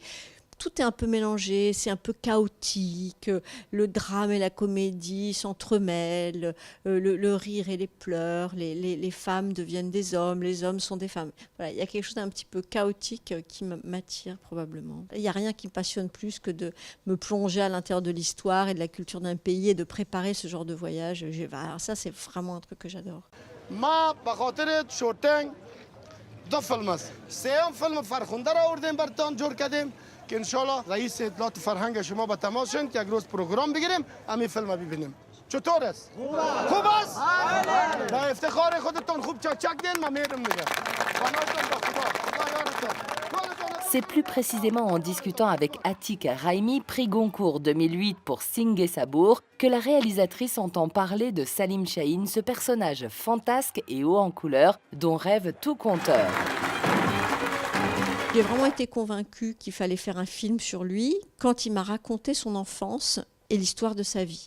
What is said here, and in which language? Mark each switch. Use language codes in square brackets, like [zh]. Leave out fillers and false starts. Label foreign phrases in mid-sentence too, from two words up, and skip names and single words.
[fr] Tout est un peu mélangé, c'est un peu chaotique, le drame et la comédie s'entremêlent, le rire et les pleurs, les femmes deviennent des hommes, les hommes sont des femmes. Voilà, il y a quelque chose d'un petit peu chaotique qui m'attire probablement. Il n'y a rien qui me passionne plus que de me plonger à l'intérieur de l'histoire et de la culture d'un pays et de préparer ce genre de voyage. Alors ça, c'est vraiment un truc que j'adore. [fa] ما بخاطر شوتنگ دو فیلم است سوم فیلم فرخنده را آوردیم براتون جور کردیم که [ar] ان شاء الله [fa] رئیس اطلاعات فرهنگ شما با تماس شن که یک روز پروگرام بگیریم همین فیلم ببینیم چطور است خوب است با افتخار خودتون خوب چک دین من میرم دیگه بناتون با خدا یارتون. [fr] C'est plus précisément en discutant avec Atik Raimi, prix Goncourt 2008 pour Singh et Sabour, que la réalisatrice entend parler de Salim Chahine, ce personnage fantasque et haut en couleur dont rêve tout conteur. J'ai vraiment été convaincue qu'il fallait faire un film sur lui quand il m'a raconté son enfance et l'histoire de sa vie.